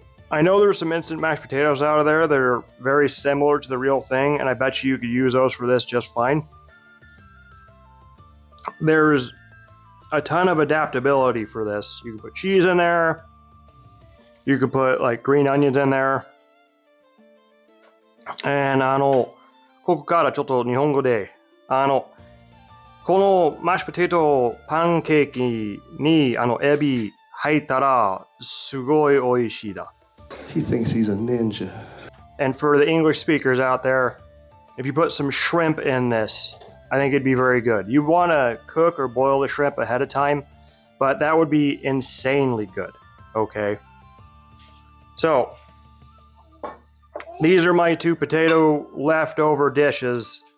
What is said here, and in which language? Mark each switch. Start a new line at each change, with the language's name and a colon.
English: I know there's some instant mashed potatoes out there that are very similar to the real thing, and I bet you could use those for this just fine. There's a ton of adaptability for this. You can put cheese in there. You could put like green onions in there.
Japanese: And ここからちょっと日本語で、このマッシュポテトパンケーキにエビ入ったらすごい美味しいだ。
English: He thinks he's a ninja. And for the English speakers out there, if you put some shrimp in this, I think it'd be very good. You want to cook or boil the shrimp ahead of time, but that would be insanely good. Okay. So, these are my 2 potato leftover dishes.